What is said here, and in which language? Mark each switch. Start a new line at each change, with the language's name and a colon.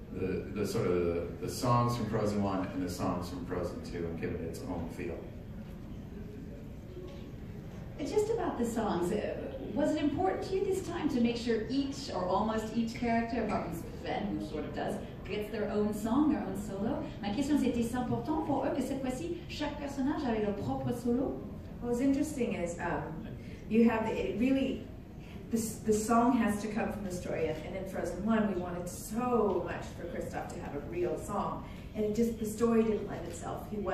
English: the sort of the songs from Frozen 1 and the songs from Frozen 2 and give it its own feel. Just about the songs, was it important to you this time to make sure each or almost each character, apart from Sven, who sort of does, gets their own song, their own solo?
French: Ma question, c'était important pour eux que cette fois-ci chaque personnage avait leur propre solo?
English: What's interesting is you have the song has to come from the story, and in Frozen 1 we wanted so much for Kristoff to have a real song, and the story didn't lend itself.